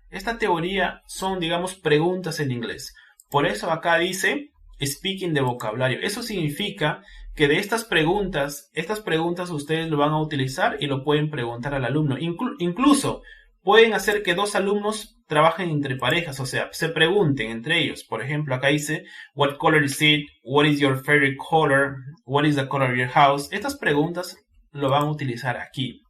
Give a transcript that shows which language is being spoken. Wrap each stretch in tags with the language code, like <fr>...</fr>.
<es>Esta teoría son, digamos, preguntas en inglés. Por eso acá dice speaking de vocabulario. Eso significa que de estas preguntas ustedes lo van a utilizar y lo pueden preguntar al alumno. Incluso pueden hacer que dos alumnos trabajen entre parejas, o sea, se pregunten entre ellos. Por ejemplo, acá dice,</es> <en>what color is it? What is your favorite color? What is the color of your house?</en> <es>Estas preguntas lo van a utilizar aquí.</es>